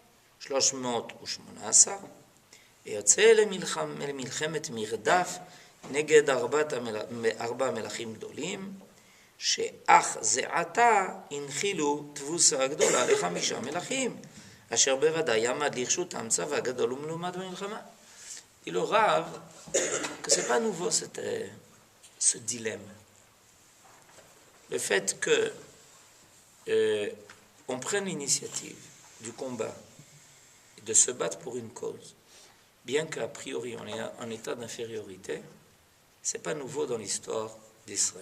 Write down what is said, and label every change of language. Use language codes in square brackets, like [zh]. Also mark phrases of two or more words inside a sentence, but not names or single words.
[he] 318, ויוצא למלחמת מרדף נגד ארבע מלכים גדולים, שאך זה עתה הנחילו תבוסה גדולה ל5 מלכים, אשר בוודאי עמד לרשותם צבא גדול ומלומד במלחמה. [fr] Il au Rav que c'est pas nouveau ce dilemme. Le fait que on prenne l'initiative du combat et de se battre pour une cause, bien qu'a priori on est en état d'infériorité, c'est pas nouveau dans l'histoire d'Israël.